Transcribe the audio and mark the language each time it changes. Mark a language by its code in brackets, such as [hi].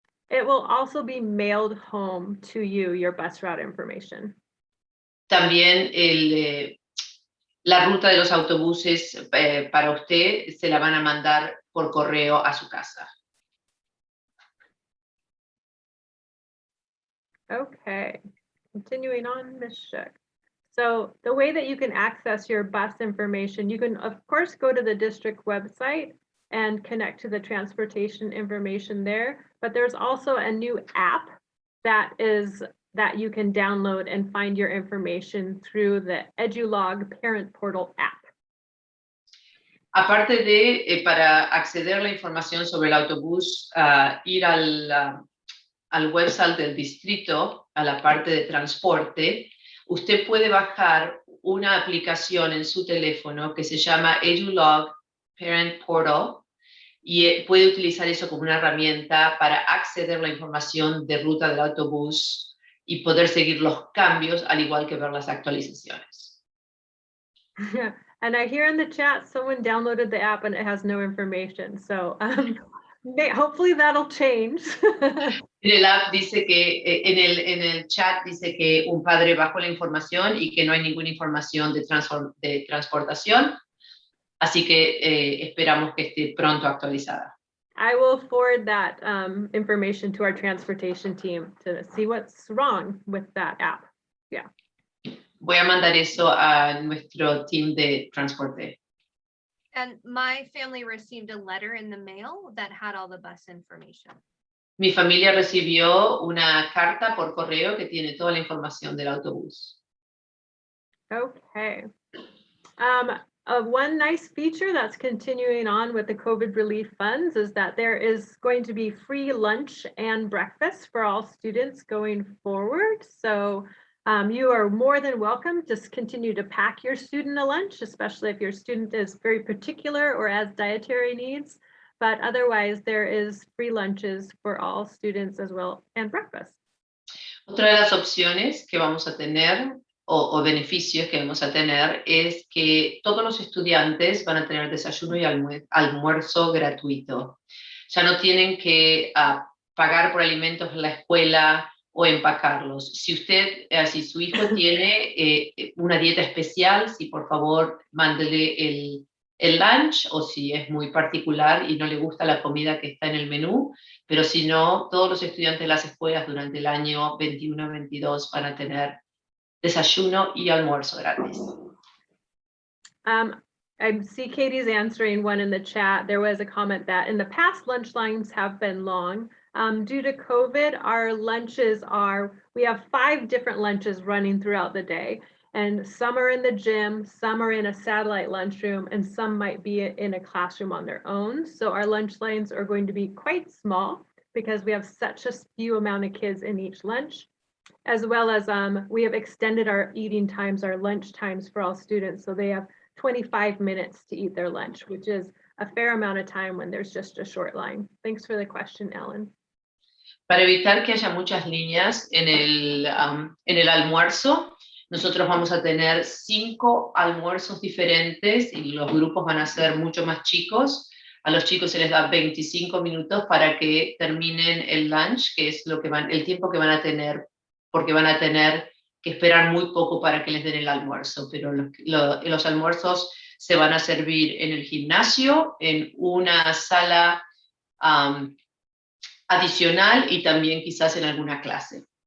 [en] It will also be mailed home to you, your bus route information. [es] También la ruta de los autobuses para usted se la van a mandar por correo a su casa. [en] Okay, continuing on, Ms. Shook. So the way that you can access your bus information, you can of course go to the district website and connect to the transportation information there. But there's also a new app that you can download and find your information through the EduLog Parent Portal app. [es] Aparte de, para acceder a la información sobre el autobús, ir al website del distrito, a la parte de transporte, usted puede bajar una aplicación en su teléfono que se llama EduLog Parent Portal, y puede utilizar eso como una herramienta para acceder a la información de ruta del autobús y poder seguir los cambios, al igual que ver las actualizaciones. [en] And I hear in the chat someone downloaded the app and it has no information. So hopefully that'll change. [es] En el app dice que, en el chat dice que un padre bajó la información y que no hay ninguna información de transportación. Así que esperamos que esté pronto actualizada. [en] I will forward that information to our transportation team to see what's wrong with that app. Yeah. [es] Voy a mandar eso a nuestro team de transporte. [en] And my family received a letter in the mail that had all the bus information. [es] Mi familia recibió una carta por correo que tiene toda la información del autobús. [en] Okay. One nice feature that's continuing on with the COVID relief funds is that there is going to be free lunch and breakfast for all students going forward. So you are more than welcome to continue to pack your student a lunch, especially if your student is very particular or has dietary needs. But otherwise, there is free lunches for all students as well and breakfast. [es] Otra de las opciones que vamos a tener o beneficios que vamos a tener es que todos los estudiantes van a tener desayuno y almuerzo gratuito. Ya no tienen que pagar por alimentos en la escuela o empacarlos. Si su hijo tiene una dieta especial, si por favor mándele el lunch, o si es muy particular y no le gusta la comida que está en el menú, pero si no, todos los estudiantes de las escuelas durante el año 21-22 van a tener desayuno y almuerzo gratis. [en] I see Katie's answering one in the chat. There was a comment that in the past lunch lines have been long. Due to COVID, our lunches we have 5 different lunches running throughout the day. And some are in the gym, some are in a satellite lunchroom, and some might be in a classroom on their own. So our lunch lines are going to be quite small because we have such a few amount of kids in each lunch, as well as we have extended our eating times, our lunch times for all students. So they have 25 minutes to eat their lunch, which is a fair amount of time when there's just a short line. Thanks for the question, Ellen. [es] Para evitar que haya muchas líneas en el almuerzo, nosotros vamos a tener 5 almuerzos diferentes y los grupos van a ser mucho más chicos. A los chicos se les da 25 minutos para que terminen el lunch, que es el tiempo que van a tener, porque van a tener que esperar muy poco para que les den el almuerzo, pero los almuerzos se van a servir en el gimnasio, en una sala adicional y también quizás en alguna clase.